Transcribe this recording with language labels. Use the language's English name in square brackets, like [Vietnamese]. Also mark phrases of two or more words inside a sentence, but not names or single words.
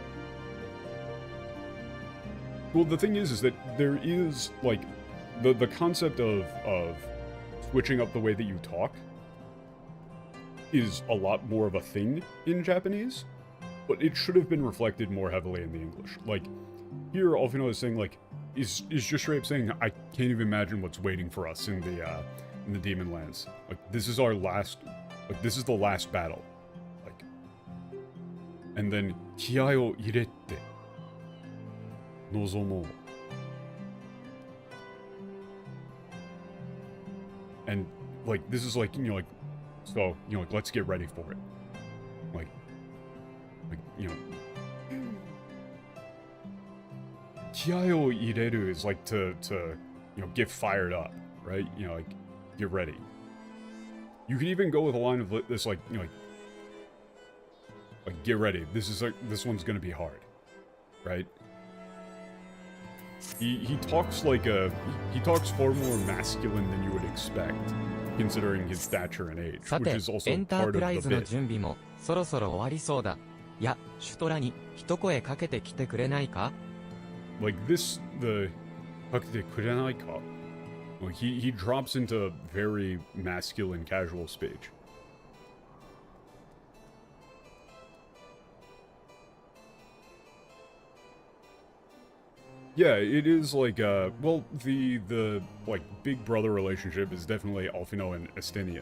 [English] Well, the thing is that there is like the concept of switching up the way that you talk is a lot more of a thing in Japanese, but it should have been reflected more heavily in the English. Like here, Alfino is saying like is just straight up saying, I can't even imagine what's waiting for us in the Demon Lands. Like, this is our last, like, this is the last battle. Like, and then, [Japanese] 気合を入れて、臨もう. [English] And, like, this is like, you know, like, so, you know, like, let's get ready for it. Like, you know. [Japanese] 気合を入れる [English] is like to, you know, get fired up, right? You know, like, get ready. You can even go with a line of this, like, you know, like get ready. This one's gonna be hard, right? He talks like he talks far more masculine than you would expect, considering his stature and age, which is also part of the bit. [Japanese] 準備もそろそろ終わりそうだ。や、シュトラに一声かけてきてくれないか? [English] Like this, [Japanese] かけてくれないか? [English] Like he drops into very masculine, casual speech. Yeah, it is like well, the like big brother relationship is definitely Alfino and Estinian.